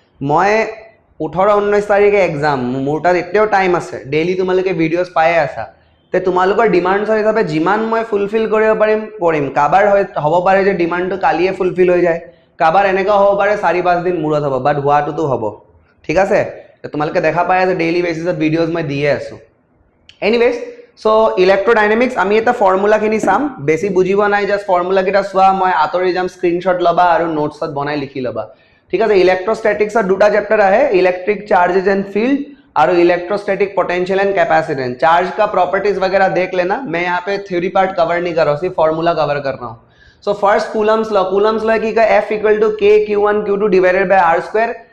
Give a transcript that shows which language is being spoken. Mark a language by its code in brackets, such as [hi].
[as] মই 18-19 তাৰিখে এক্সাম, মোৰ তাত এতিয়াও টাইম আছে, ডেইলি তোমালোকে ভিডিঅ'জ পায়ে আছা। তে তোমালোকৰ ডিমাণ্ডছৰ হিচাপে যিমান মই ফুলফিল কৰিব পাৰিম কৰিম। কাবাৰ হ'ব পাৰে যে ডিমাণ্ডটো কালিয়ে ফুলফিল হৈ যায়, কাবাৰ এনেকুৱা হ'ব পাৰে 4-5 দিন মূৰত হ'ব, বাট হোৱাটোতো হ'ব, ঠিক আছে। তোমালোকে দেখা পাই আছে ডেইলি বেচিছত ভিডিঅ'জ মই দিয়ে আছোঁ। এনিৱেজ, চ' ইলেক্ট্ৰডাইনামিক্স আমি এটা ফৰ্মুলাখিনি চাম, বেছি বুজিব নাই, জাষ্ট ফৰ্মুলাকেইটা চোৱা, মই আঁতৰি যাম, স্ক্ৰীনশ্বট ল'বা আৰু নোটছত বনাই লিখি ল'বা, [hi] ठीक है। इलेक्ट्रोस्टैटिक्स दूटा चैप्टर है, इलेक्ट्रिक चार्जेस एंड फील्ड और electrostatic potential and capacitance. Charge का प्रॉपर्टीज वगैरह देख लेना, मैं यहाँ पे थ्योरी पार्ट कवर नहीं कर रहा हूँ, सिर्फ फॉर्मूला कवर कर रहा हूँ। सो फर्स्ट कूलम्स लॉ की का F equal to K Q1 Q2 divided by R square.